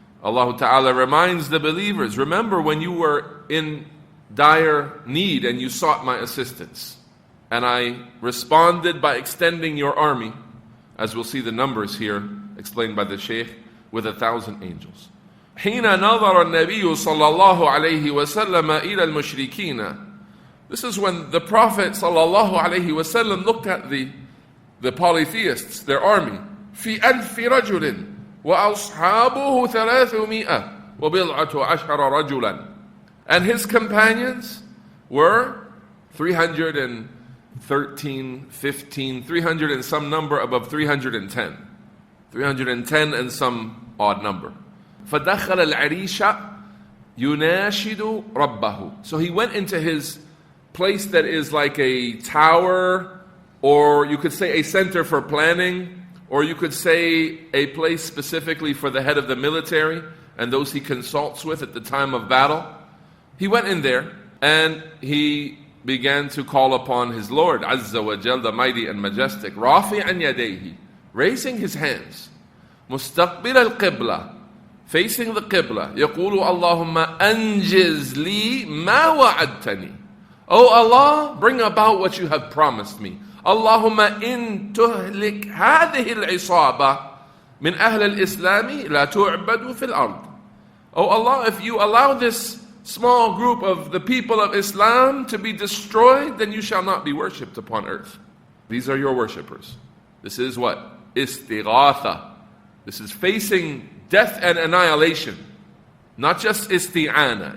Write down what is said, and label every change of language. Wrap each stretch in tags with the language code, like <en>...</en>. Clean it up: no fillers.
<en>Allah Ta'ala reminds the believers, remember when you were in dire need and you sought my assistance. And I responded by extending your army, as we'll see the numbers here explained by the Shaykh, with 1,000 angels.</en> <ar>حين نظر النبي صلى الله عليه وسلم إلى المشركين.</ar> <en>This is when the Prophet صلى الله عليه وسلم looked at the polytheists, their army.</en> <ar>في ألف رجل وأصحابه 300 وبضعة عشر رجلا.</ar> <en>And his companions were 313, 15, 300 and some number above 310. 310 and some odd number.</en> <ar>فَدَخَلَ الْعَرِيشَ يُنَاشِدُ رَبَّهُ.</ar> <en>So he went into his place that is like a tower, or you could say a center for planning, or you could say a place specifically for the head of the military and those he consults with at the time of battle. He went in there and he began to call upon his Lord, Azza wa Jal, the mighty and majestic,</en> <ar>رَافِعًا يَدَيْهِ,</ar> <en>raising his hands,</en> <ar>مُسْتَقْبِلَ الْقِبْلَةِ,</ar> <en>facing the Qibla,</en> <ar>يَقُولُ اللَّهُمَّ أَنْجِزْ لِي مَا وَعَدْتَنِي.</ar> <en>Oh Allah, bring about what you have promised me.</en> <ar>اللهم إن تهلك هذه العصابة من أهل الإسلام لا تعبد في الأرض.</ar> <en>Oh Allah, if you allow this small group of the people of Islam to be destroyed, then you shall not be worshipped upon earth. These are your worshippers. This is what? Istighaathah. This is facing death and annihilation. Not just isti'anah.</en>